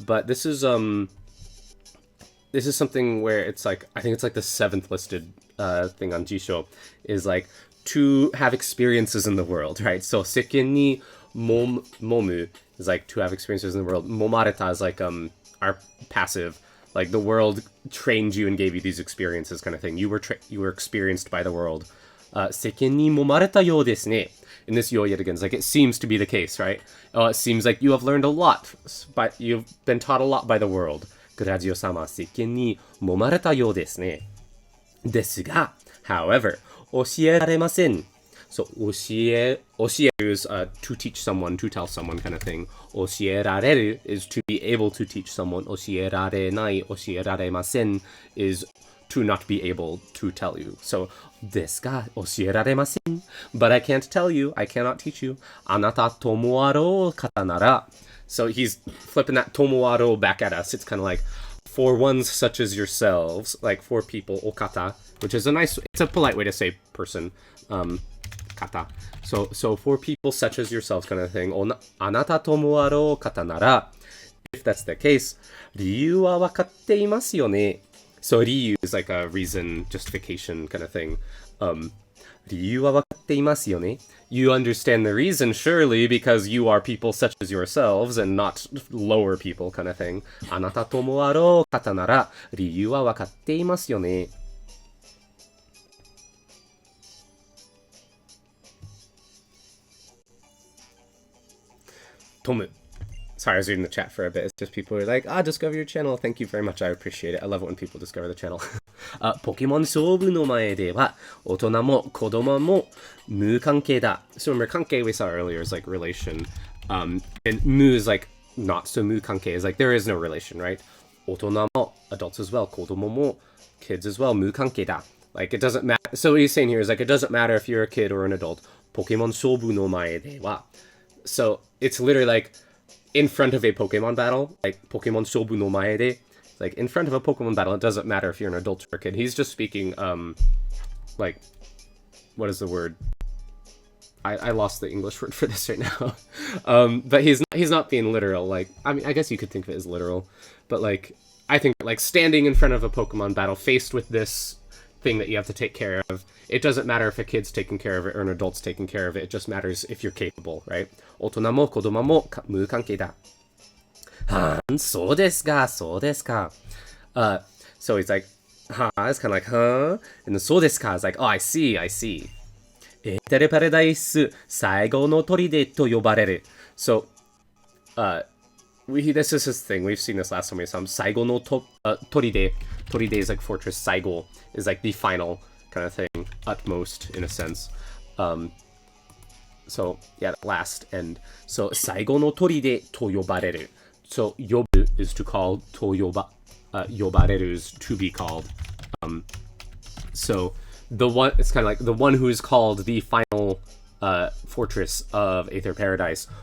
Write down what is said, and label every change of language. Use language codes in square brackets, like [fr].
[en] But this is something where it's like, I think it's like the 7th listed thing on Jisho, is like to have experiences in the world, right? So seken ni momu is like to have experiences in the world. Momareta is like our passive, like the world trained you and gave you these experiences kind of thing. You were experienced by the world. [ja] 世間に揉まれたようですね. [en] In this yo yet again, it's like it seems to be the case, right? It seems like you have learned a lot, but you've been taught a lot by the world. [ja] Grazio-sama, 世間に揉まれたようですね.ですが, [en] however, [ja] 教えられません. [en] So, 教え is to teach someone, to tell someone kind of thing. 教えられる is to be able to teach someone. 教えられない, 教えられません is to not be able to tell you. [ja] So, ですが、教えられません. [en] But I can't tell you. I cannot teach you. [ja] あなたともあろう方なら. [en] So he's flipping that tomoaro back at us. It's kind of like, for ones such as yourselves, like for people, okata, which is it's a polite way to say person, kata. So for people such as yourselves kind of thing, [ja] あなたともあろう方なら, [en] if that's the case, [ja] 理由はわかっていますよね. [en] So Ryu is like a reason, justification kind of thing. [ja] 理由はわかっていますよね. [en] You understand the reason, surely, because you are people such as yourselves and not lower people kind of thing. [ja] あなたともあろう方なら、理由はわかっていますよね. [en] Tomu. Sorry, I was reading the chat for a bit. It's just people who are like, discover your channel. Thank you very much. I appreciate it. I love it when people discover the channel. [ja] ポケモン勝負の前では大人も子供も無関係だ. [en] So remember, 関係 we saw earlier is like relation. And 無 is like not. So 無関係 is like there is no relation, right? [ja] 大人も [en] adults as well. [ja] 子供も [en] kids as well. [ja] 無関係だ. [en] Like it doesn't matter. So what he's saying here is like it doesn't matter if you're a kid or an adult. [ja] ポケモン勝負の前では. [en] So it's literally like in front of a Pokemon battle, like [ja] Pokemon Shobu no Mae de, [en] like in front of a Pokemon battle, it doesn't matter if you're an adult or a kid. He's just speaking, like, what is the word? I lost the English word for this right now. But he's not being literal. Like, I mean, I guess you could think of it as literal, but like, I think like standing in front of a Pokemon battle, faced with this thing that you have to take care of, it doesn't matter if a kid's taking care of it or an adult's taking care of it. It just matters if you're capable, right? [ja] 大人も子供も無関係だ.そうですか, そうですか. [en] So he's like, it's kind of like, and then そうですか is like, oh, I see, I see. [ja] エーテルパラダイス最後の砦と呼ばれる. [en] So, this is his thing. We've seen this last time we saw him. [ja] 最後の砦. [en] Toride is like fortress. Saigo is like the final kind of thing, utmost in a sense. So yeah, last end. [ja] So 最後の砦と呼ばれる. [en] So 呼ぶ is to call, と呼ばれる is to be called. So the one, it's kind of like the one who is called the final fortress of Aether Paradise.